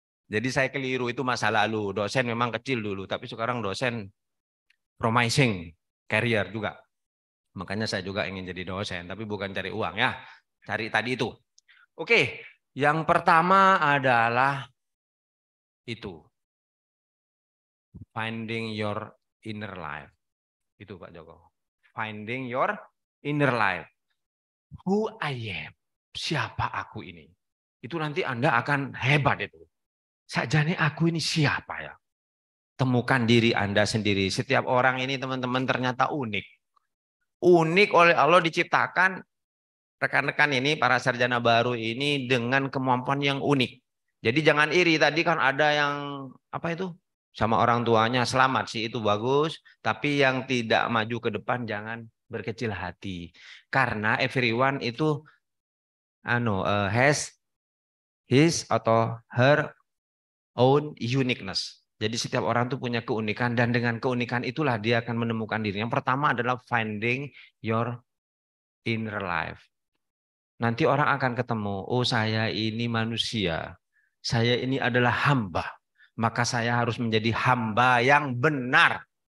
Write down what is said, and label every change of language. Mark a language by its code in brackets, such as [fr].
[id] Jadi saya keliru, itu masa lalu. Dosen memang kecil dulu, tapi sekarang dosen [en] promising career [id] juga. Makanya saya juga ingin jadi dosen, tapi bukan cari uang ya. Cari tadi itu. Oke, yang pertama adalah itu. [en] Finding your inner life. [id] Itu Pak Joko. [en] Finding your inner life. Who I am. [id] Siapa aku ini. Itu nanti Anda akan hebat itu. Sakjane aku ini siapa ya? Temukan diri Anda sendiri. Setiap orang ini teman-teman ternyata unik. Unik oleh Allah diciptakan rekan-rekan ini, para sarjana baru ini dengan kemampuan yang unik. Jadi jangan iri. Tadi kan ada yang apa itu? Sama orang tuanya selamat sih itu bagus. Tapi yang tidak maju ke depan jangan berkecil hati. Karena [en] everyone [id] itu [en] has his [id] atau [en] her own uniqueness. [id] Jadi setiap orang tuh punya keunikan dan dengan keunikan itulah dia akan menemukan diri. Yang pertama adalah [en] finding your inner life. [id] Nanti orang akan ketemu, oh saya ini manusia saya ini adalah hamba. Maka saya harus menjadi hamba yang benar.